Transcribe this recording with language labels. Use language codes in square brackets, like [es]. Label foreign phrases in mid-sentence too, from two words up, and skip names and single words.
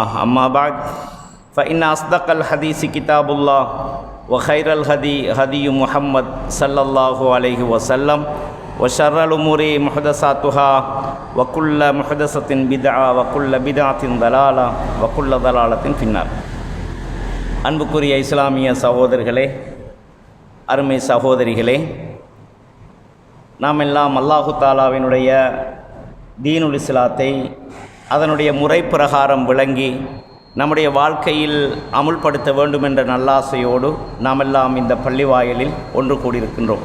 [ar] أما بعد فإن أصدق الحديث كتاب الله وخير الهدي هدي محمد صلى الله عليه وسلم وشر الأمور محدثاتها وكل محدثة بدعة وكل بدعة ضلالة وكل ضلالة في النار. [ta] அன்புக்குரிய இஸ்லாமிய சகோதரர்களே, அருமை சகோதரிகளே, நாம் எல்லாம் அல்லாஹு தாலாவினுடைய தீனுல் இஸ்லாத்தை அதனுடைய முறை பிரகாரம் விளங்கி நம்முடைய வாழ்க்கையில் அமுல்படுத்த வேண்டும் என்ற நல்லாசையோடு நாம் எல்லாம் இந்த பள்ளிவாயலில் ஒன்று கூடியிருக்கின்றோம்.